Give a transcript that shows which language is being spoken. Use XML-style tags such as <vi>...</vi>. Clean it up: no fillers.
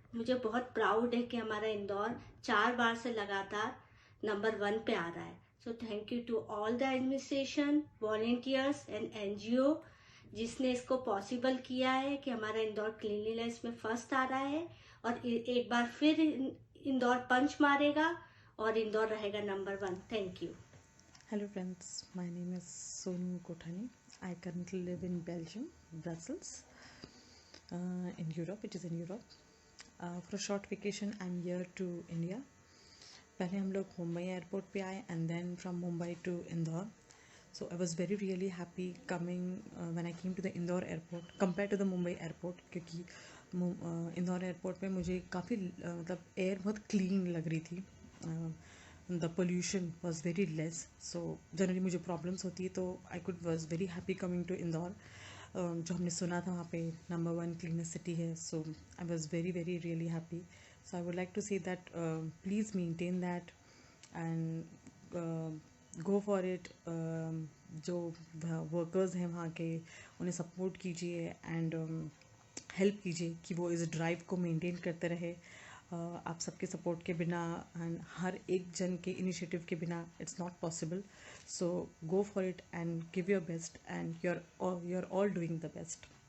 <hi>मुझे बहुत प्राउड है कि हमारा इंदौर 4 बार से लगातार नंबर 1 पे आ रहा है।</hi> <en>so thank you to all the administration, volunteers and NGO</en> <hi>जिसने इसको पॉसिबल किया है कि हमारा इंदौर क्लीनलीनेस में फर्स्ट आ रहा है और एक बार फिर इंदौर पंच मारेगा और इंदौर रहेगा number 1।</hi> <en>Thank you. Hello friends, my name is Sonu Kothani. I currently live in Belgium, Brussels, in Europe. It is in Europe. For a short vacation, I'm here to India.</en> <hi>पहले हम लोग मुंबई एयरपोर्ट पे आए</hi> <en>and then from Mumbai to Indore. So I was really happy coming when I came to the Indore airport compared to the Mumbai airport,</en> <hi>क्योंकि Indore airport पे मुझे काफ़ी मतलब एयर बहुत क्लीन लग रही थी।</hi> <en>The pollution was very less.</en> <hi>So generally मुझे प्रॉब्लम्स होती है,</hi> <en>तो I was very happy coming to Indore.</en> <hi>जो हमने सुना था वहाँ पे नंबर 1 क्लीनेस्ट सिटी है,</hi> <en>So I was very really happy. So I would like to say that please maintain that and go for it.</en> <hi>जो वर्कर्स हैं वहाँ के उन्हें सपोर्ट कीजिए एंड हेल्प कीजिए कि वो इस ड्राइव को मेंटेन करते रहे. आप सबके सपोर्ट के बिना एंड हर एक जन के इनिशिएटिव के बिना</hi> <en>It's not possible. So go for it and give your best and you are all doing the best.</en>